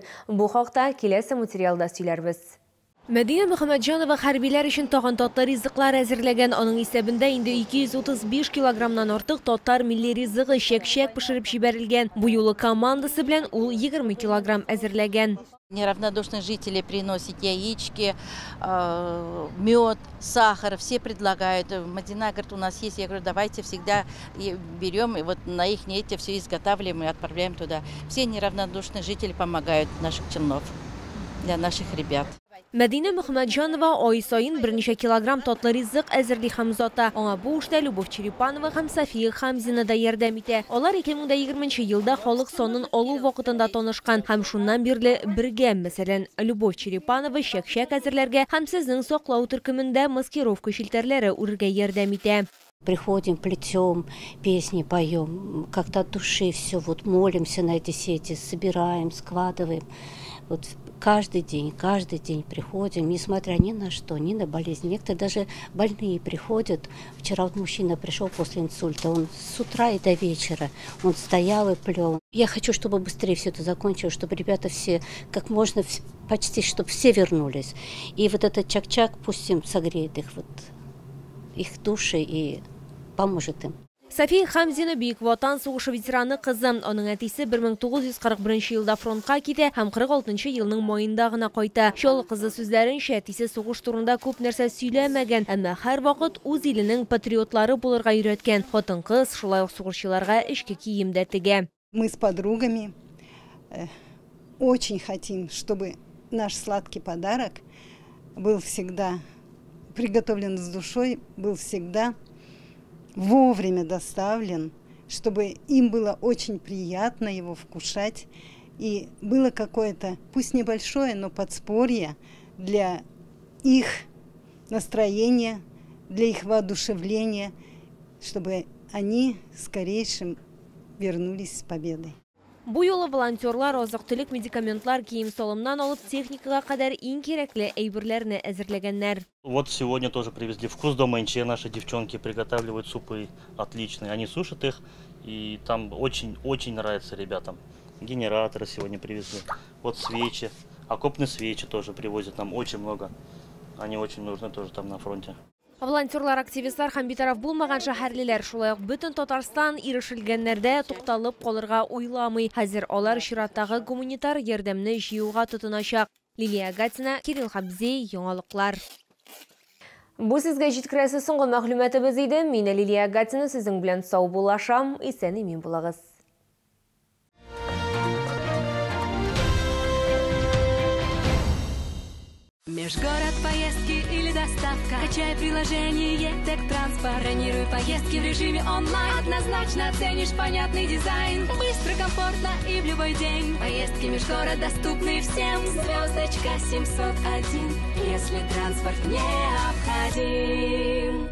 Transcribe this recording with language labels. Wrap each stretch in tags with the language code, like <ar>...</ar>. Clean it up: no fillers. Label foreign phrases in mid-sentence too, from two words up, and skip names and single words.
<tt>Бу хакта киләсе материалда сөйләрбез. Мәдинә Мөхәммәтҗанова хәрбиләр өчен тагын татлы ризыклар әзерләгән. Аның исәбендә инде 235 килограммнан артык татар милли ризыгы чәк-чәк пешереп җибәрелгән. Бу юлы командасы белән ул 20 килограмм әзерләгән.</tt> <ru>Неравнодушные жители приносят яички, мед, сахар, все предлагают. Мадина говорит, у нас есть. Я говорю, давайте всегда берем, и вот на их нете все изготавливаем и отправляем туда. Все неравнодушные жители помогают наших челнов, для наших ребят.</ru> <tt>Мәдина Мөхәммәтҗанова ай сайын 1 килограмм татлы ризык әзерли һәм узата. Аңа бу эштә Любовь Черепанова һәм София Хамзина да ярдәм итә. Алар 2020 елда халык санын алу вакытында танышкан һәм шуннан бирле бергә. Мәсәлән, Любовь Черепанова чәк-чәк әзерләргә һәм сезнең саклау төркемендә маскировка шелтәрләре үргә ярдәм итә.</tt> <ru>Приходим, плетем, песни поем, как-то от души все, вот молимся на эти сети, собираем, складываем. Вот каждый день приходим, несмотря ни на что, ни на болезнь. Некоторые даже больные приходят. Вчера вот мужчина пришел после инсульта, он с утра и до вечера, он стоял и плел. Я хочу, чтобы быстрее все это закончилось, чтобы ребята все, как можно, почти, чтобы все вернулись. И вот этот чак-чак пусть им согреет их души и поможет им.</ru> <tt>София Хамзина Бөек Ватан сугышы ветераны кызы. Аның әтисе 1941 елда фронтка китә һәм 46 елның маенда гына кайта. Шул кызы сүзләренчә, әтисе сугыш турында күп нәрсә сөйләмәгән, әмма һәр вакыт үз иленең патриотлары булырга өйрәткән. Хатын-кыз шулай ук сугышчыларга эчке кием дә тегә.</tt> <ru>Мы с подругами очень хотим, чтобы наш сладкий подарок был всегда приготовлен с душой, был всегда вовремя доставлен, чтобы им было очень приятно его вкушать. И было какое-то, пусть небольшое, но подспорье для их настроения, для их воодушевления, чтобы они скорейшим вернулись с победой.</ru> <tt>Бу юлы волонтерлар азык-төлек, медикаментлар, кием-салымнан алып техникага кадәр иң кирәкле әйберләрне әзерләгәннәр.</tt> <ru>Вот сегодня тоже привезли вкус дома НЧ. Наши девчонки приготавливают супы отличные. Они сушат их, и там очень нравится ребятам. Генераторы сегодня привезли. Вот свечи, окопные свечи тоже привозят нам очень много. Они очень нужны тоже там на фронте.</ru> <tt>Волонтерлар, активистлар һәм битараф булмаган шәһәрлеләр шулай ук бөтен Татарстан ирешелгәннәрдә тукталып калырга уйламый. Хәзер алар чираттагы гуманитар ярдәмне җыюга тотыначак. Лилия Гатина, Кирилл Хабзей, яңалыклар. Бу сезгә җиткерәсе соңгы мәгълүматыбыз иде. Мин Лилия Гатина, сезнең белән сау булашам. Исән-имин булагыз.</tt> <ru>Межгород поездки или доставка. Качай приложение Тек-Транспорт. Бронируй поездки в режиме онлайн. Однозначно оценишь понятный дизайн. Быстро, комфортно и в любой день. Поездки межгород доступны всем. Звездочка 701, если транспорт необходим.</ru>